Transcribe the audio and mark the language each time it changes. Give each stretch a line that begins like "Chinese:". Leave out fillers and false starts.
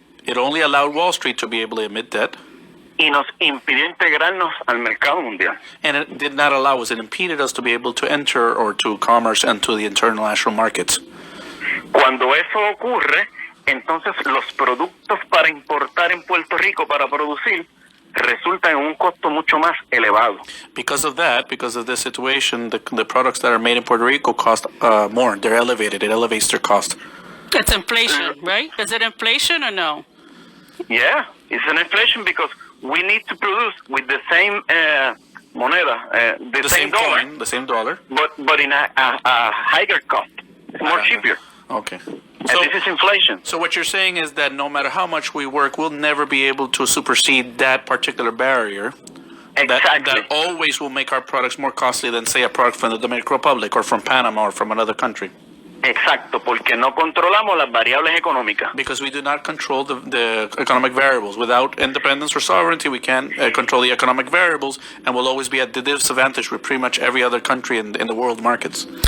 English: It only allowed Wall Street to be able to emit debt.
Spanish: Y nos impidió integrarnos al mercado mundial.
English: And it did not allow us, it impeded us to be able to enter or to commerce and to the international markets.
Spanish: Cuando eso ocurre, entonces los productos para importar en Puerto Rico para producir resultan en un costo mucho más elevado.
English: Because of this situation, the products that are made in Puerto Rico cost more. They're elevated. It elevates their cost. It's inflation, right? Is it inflation or no? Yeah, it's an inflation because we need to produce with the same moneda, the same dollar, coin, the same dollar. but in a higher cost. It's more cheaper. Okay. And this is inflation. So what you're saying is that no matter how much we work, we'll never be able to supersede that particular barrier. Exactly. That always will make our products more costly than, say, a product from the Dominican Republic or from Panama or from another country.
Spanish: Exacto, porque no controlamos las variables económicas.
English: Because we do not control the economic variables. Without independence or sovereignty, we can't control the economic variables, and we'll always be at the disadvantage with pretty much every other country in the world markets.